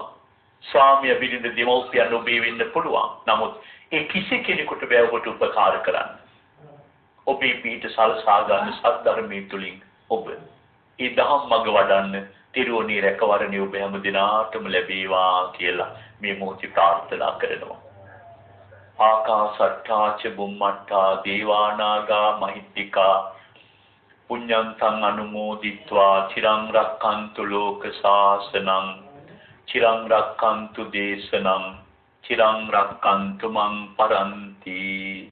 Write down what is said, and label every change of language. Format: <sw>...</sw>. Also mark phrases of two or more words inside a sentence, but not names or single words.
<si>ස්වාමිය බිරිඳ දෙමව්පියන් ඔබේ වෙන්න පුළුවන්. නමුත් ඒ කිසි කෙනෙකුට බෑ ඔබට උපකාර කරන්න. ඔබේ පිට සලසා ගන්න සද්ධර්මයේ තුලින් ඔබ ඒ දහම් මඟ වඩන්න තිරුවනේ රැකවරණය ඔබ හැම දිනාටම ලැබේවා කියලා මේ මොහොතේ ප්‍රාර්ථනා කරනවා.</si> <pi>ආකාසට්ඨා ච බුම්මට්ඨා දේවානාගා මහිත්‍තිකා පුඤ්ඤන්තං අනුමෝදිත්වා චිරං රක්ඛන්තු ලෝක සාසනං චිරං රක්ඛන්තු දේශනං චිරං රක්ඛන්තු මං පරන්ති.</pi>